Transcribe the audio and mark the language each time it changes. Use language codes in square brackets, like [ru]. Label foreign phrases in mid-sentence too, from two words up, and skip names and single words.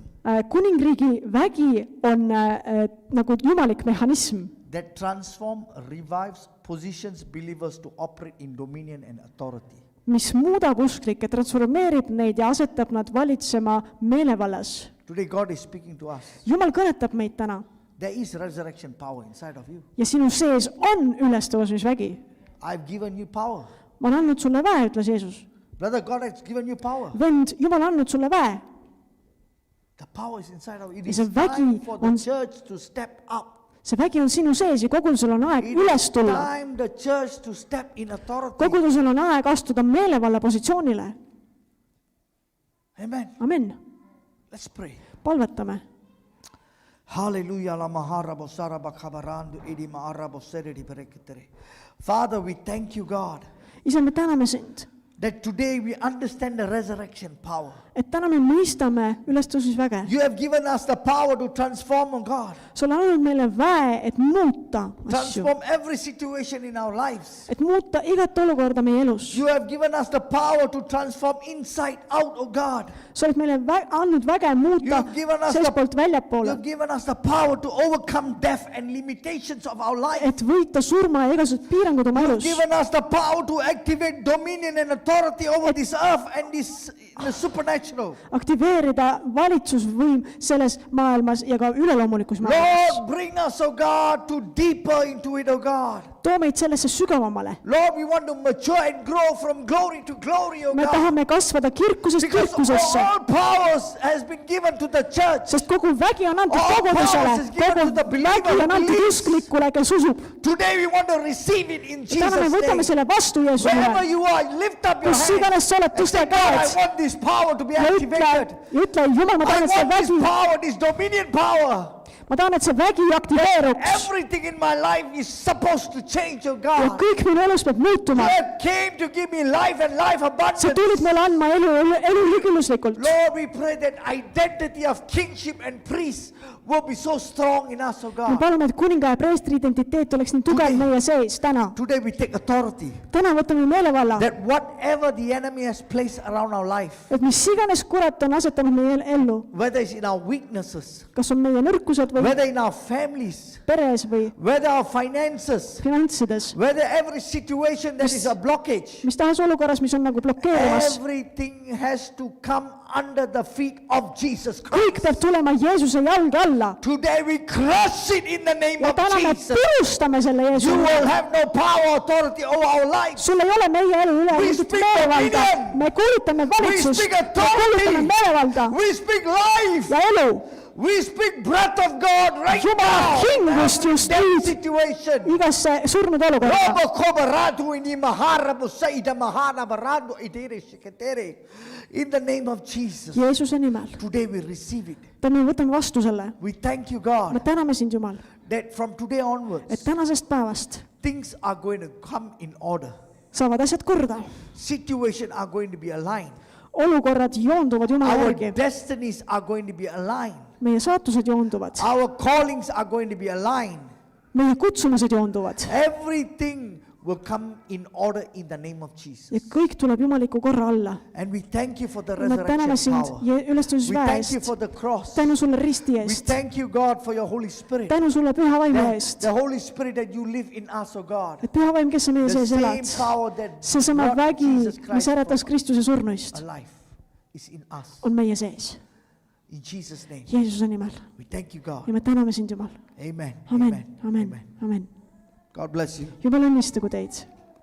[et] Kuningriigi vägi on nagu jumalik mehhanism, [en] that transforms, revives, positions believers to operate in dominion and authority. [et] mis muudab usklikke, transformeerib neid ja asetab nad valitsema meelevallas. [en] Today, God is speaking to us. [et] Jumal kõnetab meid täna [en] There is resurrection power inside of you. [et] ja sinu sees on ülestõusmisvägi. [en] I've given you power. [et] Ma olen andnud sulle väe, ütles Jeesus. [en] Brother, God has given you power. [et] Vend, Jumal on andnud sulle väe. [en] The power is inside of you. It [et] Ja [en] is [et] see vägi [en] time for the [et] on- [en] church to step up. [et] See vägi on sinu sees ja kogudusel on aeg [en] It [et] üles [en] is [et] tulla. [en] time the church to step in authority. [et] Kogudusel on aeg astuda meelevalla positsioonile. [en] Amen. [et] Amen. [en] Let's pray. [et] Palvetame. [en] Hallelujah. La maharabo saraba kabarandu idima arabo seredi bereketere. Father, we thank you, God, [et] Isa, me täname sind, [en] that today we understand the resurrection power. [et] et täna me mõistame ülestõusmisväge. [en] You have given us the power to transform, oh God. [et] Sa oled andnud meile väe, et muuta asju, [en] Transform every situation in our lives. [et] et muuta igat olukorda meie elus. [en] You have given us the power to transform inside out, oh God. [et] Sa oled meile andnud väge muuta [en] You've given us [et] seestpoolt väljapoole, [en] You've given us the power to overcome death and limitations of our life. [et] et võita surma ja igasugused piirangud oma [en] You've [et] elus. [en] given us the power to activate dominion and authority over this earth and this the supernatural. [et] Aktiveerida valitsusvõim selles maailmas ja ka üleloomulikus maailmas. [en] Lord, bring us, oh God, to deeper into it, oh God. [et] Too meid sellesse sügavamale. [en] Lord, we want to mature and grow from glory to glory, oh [et] Me [en] God. [et] tahame kasvada kirkusest [en] Because [et] kirkusesse, [en] all powers has been given to the church. [et] sest kogu vägi on antud [en] All [et] kogudusele, [en] powers is given [et] kogu [en] to the believer [et] vägi [en] who [et] on antud [en] believes. [et] usklikule, kes usub. [en] Today we want to receive it in [et] Täna me [en] Jesus' [et] võtame [en] name. [et] selle vastu Jeesuse [en] Wherever [et] nimel. [en] you are, lift up your [et] Kus [en] hand [et] iganes sa oled, [en] and [et] tõsta [en] say, God, I [et] käed [en] want this power to be [et] ja [en] activated. [et] ütle, Jumal, ma [en] I [et] tahan, et see [en] want this [et] vägi, [en] power, this dominion power. [et] ma tahan, et see vägi aktiveeruks [en] Everything in my life is supposed to change, oh [et] ja [en] God. [et] kõik minu elus peab muutuma. [en] You came to give me life and life [et] Sa [en] abundance. [et] tulid mulle andma elu lükiluslikult. [en] Lord, we pray that identity of kingship and priest will be so strong in us, oh [et] Me [en] God. [et] palume, et kuninga ja preestri identiteet oleks nii tugev meie sees täna. [en] Today we take authority [et] Täna võtame meelevalla, [en] that whatever the enemy has placed around our life, [et] et mis iganes kurat on asetanud meie ellu, [en] whether it's in our weaknesses, [et] kas on meie nõrkused või [en] whether in our families, [et] peres või [en] whether our finances, [et] finantsides, [en] whether every situation that is a blockage, [et] mis tahes olukorras, mis on nagu blokeerimas. [en] everything has to come under the feet of Jesus [et] kõik [en] Christ. [et] peab tulema Jeesuse jalge alla. [en] Today we crush it in the name [et] ja [en] of [et] täna me [en] Jesus. [et] purustame selle [en] You [et] Jeesuse. [en] will have no power, authority over our lives. [et] sul ei ole meie elu üle [en] We [et] mingit [en] speak [et] meelevalda. [en] dominion. [et] me kuulutame valitsust, [en] speak [et] me [en] authority. [et] kuulutame meelevalda [en] We speak life. [et] ja elu. [en] We speak breath of God right [et] Jumala [en] now. [et] hingust just [en] That [et] nüüd [en] situation. [et] igasse surnud olukorda. Robo kobaradu ini mahara busaida mahana baradu idere shiketere. [en] In the name of Jesus. [et] Jeesuse nimel. [en] Today we receive it. [et] me võtame vastu selle. [en] We thank you, [et] me [en] God, [et] täname sind, Jumal, [en] that from today [et] et [en] onwards, [et] tänasest päevast [en] things are going to come in order. [et] saavad asjad korda. [en] Situations are going to be aligned. [et] olukorrad joonduvad Jumala [en] Our [et] järgi. [en] destinies are going to be aligned. [et] meie saatused joonduvad. [en] Our callings are going to be aligned. [et] meie kutsumused joonduvad. [en] Everything will come in order in the name of [et] ja [en] Jesus. [et] kõik tuleb jumaliku korra alla. [en] And we thank you for the [et] me täname [en] resurrection [et] sind [en] power. [et] ja ülestusväe [en] We thank you [et] eest. [en] for the cross. [et] tänu sulle risti [en] We [et] eest. [en] thank you, God, for your Holy Spirit. [et] tänu sulle püha vaimu [en] That [et] eest. [en] the Holy Spirit that you live in us, oh God. [et] et püha vaim, kes sa meie [en] The [et] sees [en] same [et] elad, [en] power that [et] seesama [en] brought [et] vägi, [en] Jesus [et] mis [en] Christ [et] äratas [en] from [et] Kristuse surnuist, [en] alive is in us. [et] on meie sees. [en] In Jesus' name. [et] Jeesuse nimel. [en] We thank you, God. [et] ja me täname sind, Jumal. [en] Amen. [et] amen, amen, amen. [en] God bless you. [et] Jumal õnnistagu teid.